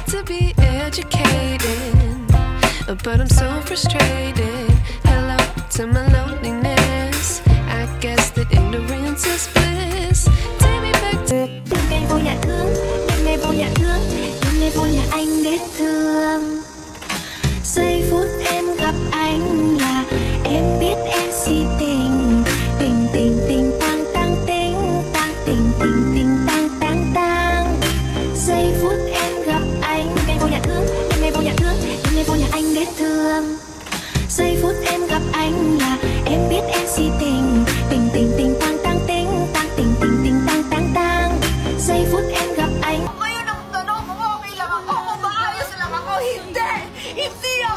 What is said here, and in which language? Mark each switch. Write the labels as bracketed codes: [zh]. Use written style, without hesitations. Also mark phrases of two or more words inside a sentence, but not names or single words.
[en] be educated, but I'm so frustrated. Hello to my loneliness. I guess that ignorance is bliss. Take me back to [vi] đêm nay vô nhà thương, đêm nay vô nhà thương, đêm nay vô nhà anh để thương. Giây phút em gặp anh là em biết em si tình, tình tình tình tang tang tình, tang tình tình tình tang tang tang. Giây phút em gặp anh, đêm nay vô nhà thương, đêm nay vô nhà thương, đêm nay vô nhà anh để thương. Giây phút em gặp anh là em biết em si tình, tình tình tình tang tang tình, tang tình tình tình tang tang tang. Giây phút em gặp anh. [tl] Ngayon ang tanong mo, okay lang ako o maayos lang ako? Hindi! Hindi